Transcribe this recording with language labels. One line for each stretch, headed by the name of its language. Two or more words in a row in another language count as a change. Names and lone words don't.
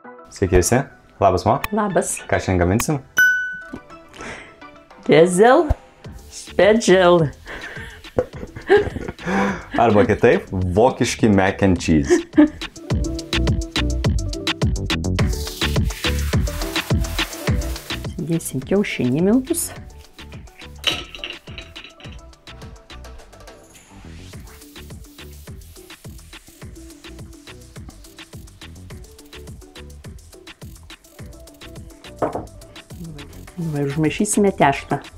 Lithuanian: Sveiki visi. Labas, Mo. Labas. Ką šiandien gaminsim? Kezel Special. Arba kitaip, vokiški
English: mac and cheese.
Lithuanian: Dėsim kiaušinį miltus. Ir užmaišysime tešlą.